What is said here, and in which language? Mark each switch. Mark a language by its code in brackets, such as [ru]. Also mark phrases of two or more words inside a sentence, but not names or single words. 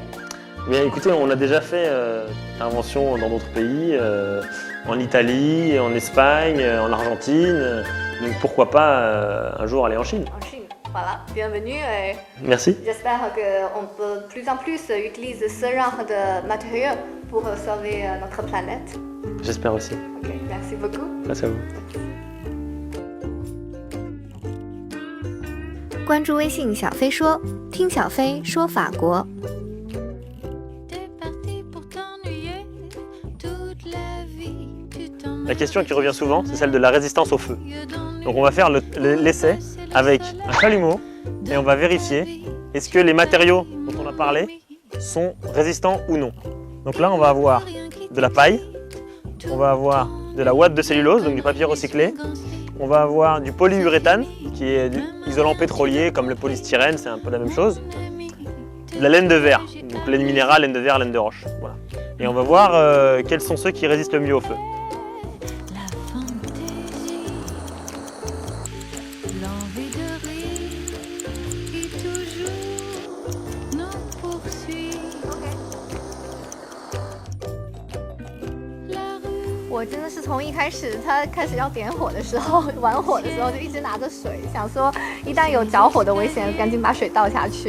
[fr] Bien, écoutez, on a déjà fait intervention dans d'autres pays, en Italie, en Espagne, en Argentine. Donc pourquoi pas un jour aller en Chine? En Chine, voilà, bienvenue. Et merci. J'espère qu'on peut de plus en plus utiliser ce genre de matériaux pour sauver notre planète. J'espère aussi. Ok, merci beaucoup. Merci à vous. [zh] 关注微信小飞说，听小飞说法国。 [fr] La question qui revient souvent, c'est celle de la résistance au feu. Donc on va faire l'essai avec un chalumeau et on va vérifier est-ce que les matériaux dont on a parlé sont résistants ou non. Donc là on va avoir de la paille, on va avoir de la ouate de cellulose, donc du papier recyclé, on va avoir du polyuréthane qui est du isolant pétrolier comme le polystyrène, c'est un peu la même chose, de la laine de verre, donc laine minérale, laine de verre, laine de roche. Voilà. Et on va voir quels sont ceux qui résistent le mieux au feu. [zh] 我真的是从一开始他开始要点火的时候，玩火的时候就一直拿着水，想说一旦有着火的危险，赶紧把水倒下去。